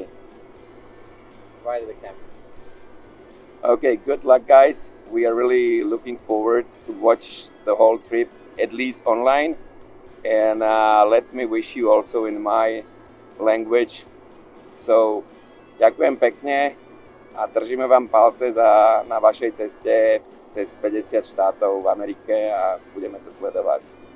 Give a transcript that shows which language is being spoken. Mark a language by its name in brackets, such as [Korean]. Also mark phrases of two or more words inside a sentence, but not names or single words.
[English] Right at the camera. Okay, good luck, guys. We are really looking forward to watch the whole trip, at least online. And let me wish you also in my language. So, [Slovak] ďakujem pekne a držíme vám palce na vašej ceste cez 50 štátov v Amerike a budeme to sledovať.